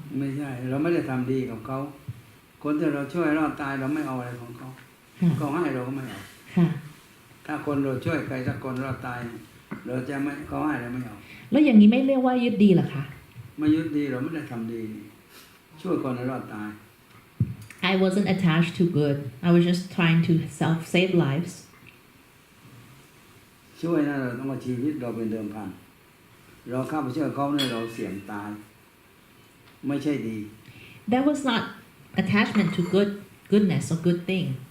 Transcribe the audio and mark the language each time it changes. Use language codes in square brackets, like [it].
[th] ไม่ใช่เราไม่ได้ทำดีกับเขาคนที่เราช่วยรอดตายเราไม่เอาอะไรของเขาเขาให้เราก็ไม่เอาถ้าคนเราช่วยใครสักคนรอดตายเราจะไม่เขาให้เราไม่เอา แล้วอย่างนี้ไม่เรียกว่ายึดดีหรอคะ ไม่ยึดดีเราไม่ได้ทำดีช่วยคนให้รอดตาย [en] I wasn't attached to good. I was just trying to save lives. [th] ช่วยนะเราต้องเอาชีวิตเราเป็นเดิมพันเราเข้าไปช่วยเขาเนี่ยเราเสี่ยงตายไม่ใช่ดี [en] That was not attachment to goodness or good thing.